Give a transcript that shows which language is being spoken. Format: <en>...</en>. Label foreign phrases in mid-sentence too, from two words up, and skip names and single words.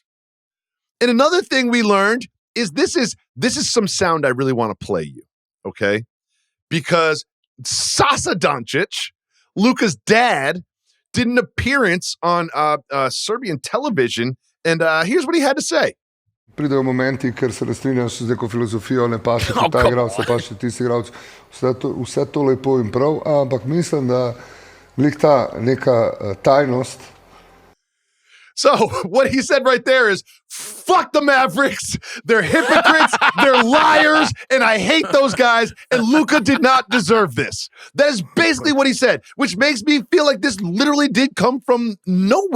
<en>And another thing we learned is this is some sound I really want to play you, okay? Because Sasa Doncic, Luka's dad, did an appearance on Serbian television, and here's what he had to say.</en> <sl>Pridejo momenti, ker se ne strinjam z neko filozofijo, ne paše ti ta igralec, ne paše ti tisti igralec. Vse to lepo in prav, ampak mislim, da glih ta neka tajnost.</sl> <en>So what he said right there is, fuck the Mavericks. They're hypocrites. They're liars. And I hate those guys. And Luka did not deserve this. That is basically what he said, which makes me feel like this literally did come from nowhere.</en>